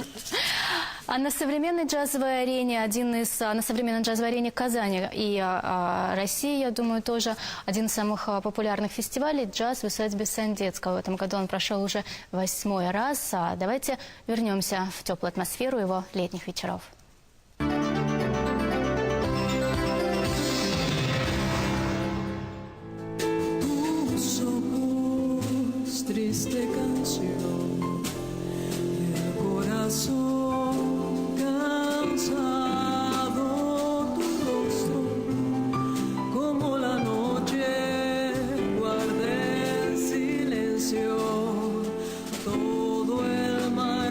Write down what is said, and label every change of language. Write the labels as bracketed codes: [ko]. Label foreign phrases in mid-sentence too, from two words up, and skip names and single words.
[ru] А на современной джазовой арене, на современной джазовой арене Казани и России, я думаю, тоже один из самых популярных фестивалей «Джаз в усадьбе Сандецкого». В этом году он прошел уже 8-й раз. Давайте вернемся в теплую атмосферу его летних вечеров. [es] Triste canción del corazón cansado, tu rostro como la noche guarda en silencio todo el mar.